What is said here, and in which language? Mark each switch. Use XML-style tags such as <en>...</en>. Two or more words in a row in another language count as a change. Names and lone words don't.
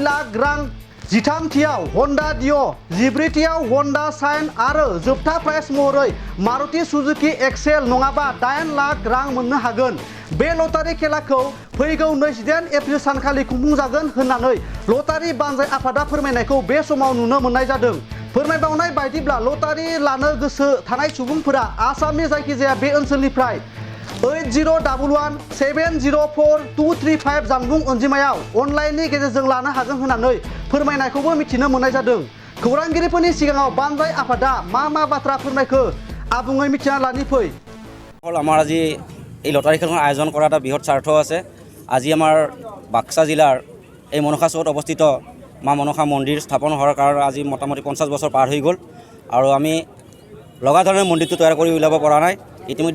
<brx>लाख रां जिथामथियाव हन्डा डिअ जिब्रैथियाव हन्डा साइन आरो जोबथा प्राइज महरै मारुति सुजुकी एक्सेल नङाबा 8 लाख रां मोननो हागोन बे लटारि खेलाखौ फैगौ 28 एप्रिल सानखालि खुंफुंजागोन होननानै लटारि बानजाय आफादा फोरमायनायखौ बे समाव नुनो मोननाय जादों फोरमायबावनाय बायदिब्ला लटारि लानो गोसो थानाय सुबुंफोरा आसामनि जायखिजाया बे ओनसोलनिफ्राय 8011704235 जानबुं अनजिमायाव अनलाइननि गेजेरजों लानो हागोन होननानै फोरमायनायखौबो मिथिनो मोननाय जादों खौरांगिरिफोरनि सिगाङाव बानजाय आफादा मा बाथ्रा फोरमायखो आबुङै मिथिना लानि फै</brx> <as>আমাৰ আজি এই লটাৰী খেলখন আয়োজন কৰা এটা বৃহৎ স্বাৰ্থ আছে আজি আমাৰ বাক্সা জিলাৰ এই মনসা চৌকত অৱস্থিত মা মনসা মন্দিৰ স্থাপন হোৱাৰ কাৰণে আজি মোটামুটি 50 বছৰ পাৰ হৈ গ'ল আৰু আমি লগা ধৰণে মন্দিৰটো তৈয়াৰ কৰি উলিয়াব পৰা নাই ইতিমধ্যে</as>